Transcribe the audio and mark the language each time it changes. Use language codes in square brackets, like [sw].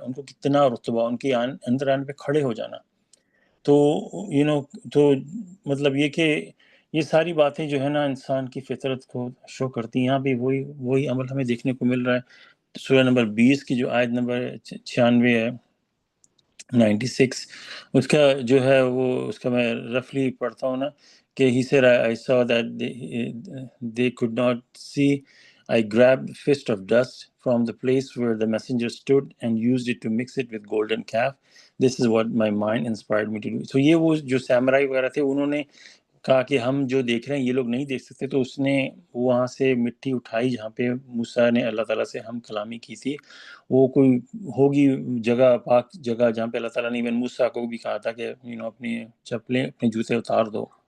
[ur] ان کو کتنا رتبہ، ان کے اندر آنے پہ کھڑے ہو جانا. تو تو مطلب یہ کہ یہ ساری باتیں جو ہے نا انسان کی فطرت کو شو کرتی ہیں. یہاں بھی وہی عمل ہمیں دیکھنے کو مل رہا ہے. سورہ نمبر 20 کی جو آیت نمبر 96 ہے 96 اس کا جو ہے وہ اس کا میں رفلی پڑھتا ہوں نا کہ [en] he said I saw that they could not see I grabbed a fist of dust from the place where the messenger stood and used it to mix it with golden calf. This is what my mind inspired me to do. [ur] So یہ وہ جو سامرائی وغیرہ تھے انہوں نے کہا کہ ہم جو دیکھ رہے ہیں یہ لوگ نہیں دیکھ سکتے، تو اس نے وہاں سے مٹی اٹھائی جہاں پہ موسیٰ نے اللہ تعالیٰ سے ہم کلامی کی تھی. وہ کوئی ہوگی جگہ، پاک جگہ، جہاں پہ اللہ تعالیٰ نے ایون موسیٰ کو بھی کہا تھا کہ اپنی چپلیں، اپنے جوتے اتار دو.